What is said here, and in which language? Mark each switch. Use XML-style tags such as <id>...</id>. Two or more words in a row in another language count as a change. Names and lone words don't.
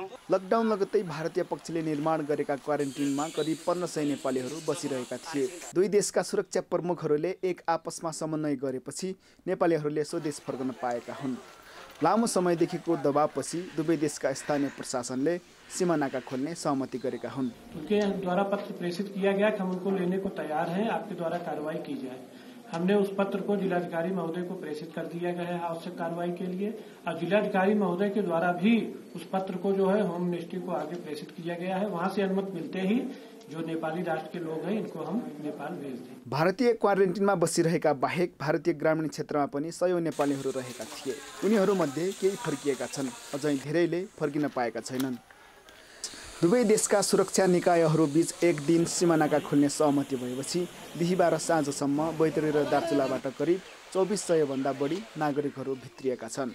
<ne>लकडाउन लगत्तै भारतीय पक्षले निर्माण गरेका क्वारेन्टिनमा करिब 1500 नेपालीहरू बसिरहेका थिए। दुई देशका सुरक्षा प्रमुखहरूले एक आपसमा समन्वय गरेपछि नेपालीहरूले स्वदेश फर्कन पाएका हुन्। लामो समयदेखिको दबावपछि दुवै देशका स्थानीय प्रशासनले सीमा नाका खोल्ने सहमति गरेका हुन्।</ne> <hi>उनके द्वारा पत्र प्रेषित किया गया कि हम उनको लेने को तैयार हैं, आपके द्वारा कार्रवाई की जाए। हमने उस पत्र को जिलाधिकारी महोदय को प्रेषित कर दिया गया है आवश्यक कार्रवाई के लिए, और जिलाधिकारी महोदय के द्वारा भी उस पत्र को जो है</hi> <en>home ministry</en> <hi>को आगे प्रेषित किया गया है। वहां से अनुमति मिलते ही जो नेपाली राष्ट्र के लोग हैं इनको हम नेपाल भेज दें।</hi> <ne>भारतीय क्वारेन्टिनमा बसिरहेका बाहेक भारतीय ग्रामीण क्षेत्रमा पनि 100 नेपालीहरू रहेका थिए। उनीहरूमध्ये केही फर्किएका छन्, अझै धेरैले फर्किन पाएका छैनन्। दुवै देशका सुरक्षा निकायहरू बीच एक दिन सीमानाका खोल्ने सहमति भएपछि बिहिबार साँझसम्म बैतडी र दार्चुलाबाट करिब 2400 भन्दा बढी नागरिकहरू भित्रिएका छन्।</ne>